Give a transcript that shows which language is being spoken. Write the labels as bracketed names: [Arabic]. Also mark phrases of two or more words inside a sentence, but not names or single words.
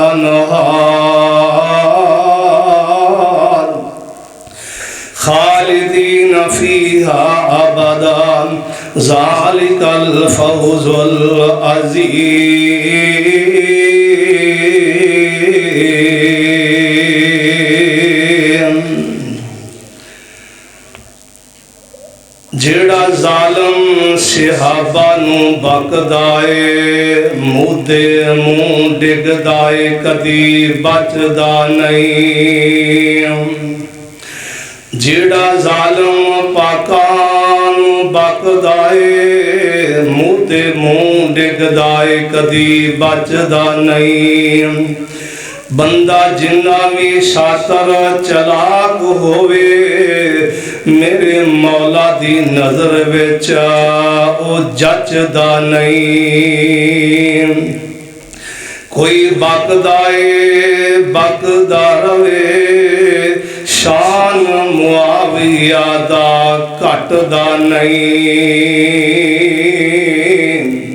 [Arabic] الأنهار خالدين فيها أبدا ذلك الفوز العظيم. [Punjabi] جڑا ظالم صحابہ نو بکدائے مودے منہ ڈگدائے کدی بچدا نہیں. جڑا ظالم پاکاں نو بکدائے مودے منہ ڈگدائے کدی بچدا نہیں. بندہ جنہ بھی شاطر چلاک ہوئے میرے مولا دی نظر وچ او جچدا نہیں. کوئی بکدا رہے شان معاویہ دا گھٹدا نہیں.